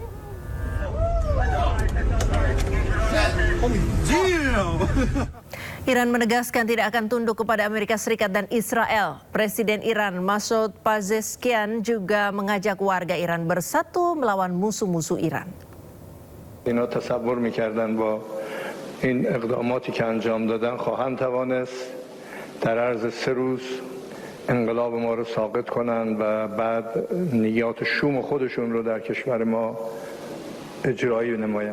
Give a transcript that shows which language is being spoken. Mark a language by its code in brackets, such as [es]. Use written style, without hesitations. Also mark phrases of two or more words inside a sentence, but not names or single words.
[id] Iran menegaskan tidak akan tunduk kepada Amerika Serikat dan Israel. Presiden Iran Masoud Pezeshkian juga mengajak warga Iran bersatu melawan musuh-musuh Iran. [fa] اینا تصور می‌کردن با این اقداماتی که انجام دادن خواهند توانست در عرض 3 روز انقلاب ما رو ساقط کنن و بعد نیات شوم خودشون رو در کشور ما اجرایی نمایند.